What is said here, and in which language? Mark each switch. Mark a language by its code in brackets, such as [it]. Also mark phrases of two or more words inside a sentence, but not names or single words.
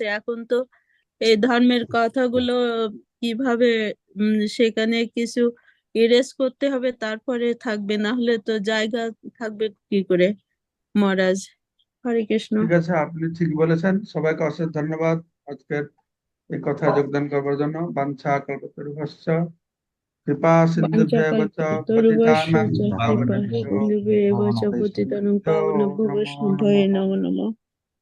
[bn] এখন তো এই ধর্মের কথাগুলো কিভাবে সেখানে কিছু ইরেজ করতে হবে, তারপরে থাকবে, না হলে তো জায়গা থাকবে কি করে মহারাজ? হরে কৃষ্ণ। ঠিক আছে, আপনি ঠিক বলেছেন। সবাইকে অশেষ ধন্যবাদ আজকের এই কথায় যোগদান করবার জন্য। [sa] বাঞ্ছা কল্পতরুভ্যশ্চ কৃপা সিন্ধুভ্যেব চ বাঞ্ছাকল্পতরুভ্যশ্চ পতিতানাং চ কৃপা পাবনেভ্যো সিন্ধুভ্যেব চ পতিতানাং বৈষ্ণবেভ্যো পাবনেভ্যো নমো বৈষ্ণবায় নমঃ। নমো নমঃ।